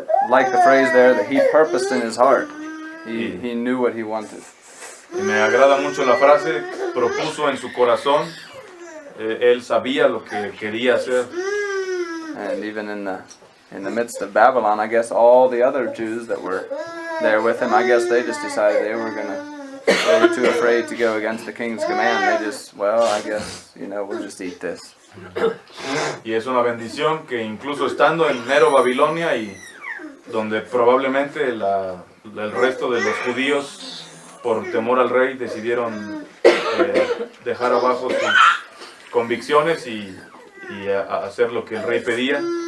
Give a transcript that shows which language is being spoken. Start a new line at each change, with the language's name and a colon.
English: Like the phrase there, that he purposed in his heart. He knew what he wanted.
Spanish: Y me agrada mucho la frase, propuso en su corazón, él sabía lo que quería hacer.
English: And even in the midst of Babylon, I guess all the other Jews that were there with him, I guess they just decided they were too afraid to go against the king's command. They just, I guess, we'll just eat this.
Spanish: Y es una bendición que incluso estando en mero Babilonia y donde probablemente el resto de los judíos por temor al rey decidieron dejar abajo sus convicciones y hacer lo que el rey pedía.